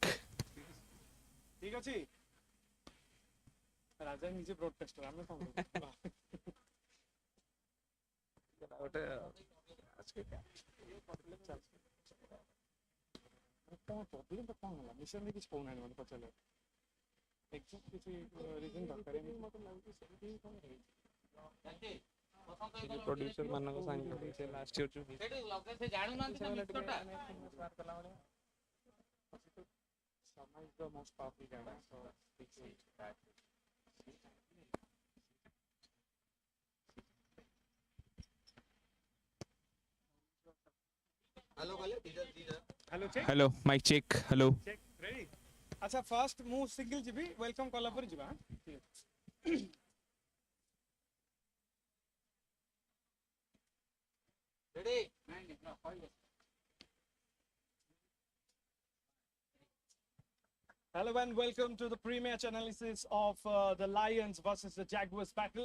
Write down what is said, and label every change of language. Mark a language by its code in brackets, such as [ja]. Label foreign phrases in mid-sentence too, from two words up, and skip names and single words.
[or] ঠিক ଅଛି. ରାଜା ନିଜେ ବ୍ରଡକାଷ୍ଟର ଆମେ କଣ ଗୋଟେ କଣ ପ୍ରୋବ୍ଲେମ ତ କଣ ହେଲା ମିଶନ ବି କିଛି କହୁନାହାନ୍ତି ମୋତେ ପଚାରିଲେ ଏକ୍ସାକ୍ଟ କିଛି ରିଜନ ଦରକାର ମତେ ଲାଗୁଛି ସେମିତି କଣ ହେଇଛି ପ୍ରୋଡ୍ୟୁସର ମାନଙ୍କ ସାଙ୍ଗରେ ସେ [en] last year [or] ଯୋଉ ସେ ଜାଣୁନାହାନ୍ତି ନା ମିକ୍ସରଟା [en] Sama is the most powerful guy, so it's that. Hello, check. hello mic check hello Check, ready? अच्छा first [or] ମୁଁ single ଯିବି welcome କଲା ପରେ ଯିବା [en] ready Hello and welcome to the pre-match analysis of the Lions versus the Jaguars battle.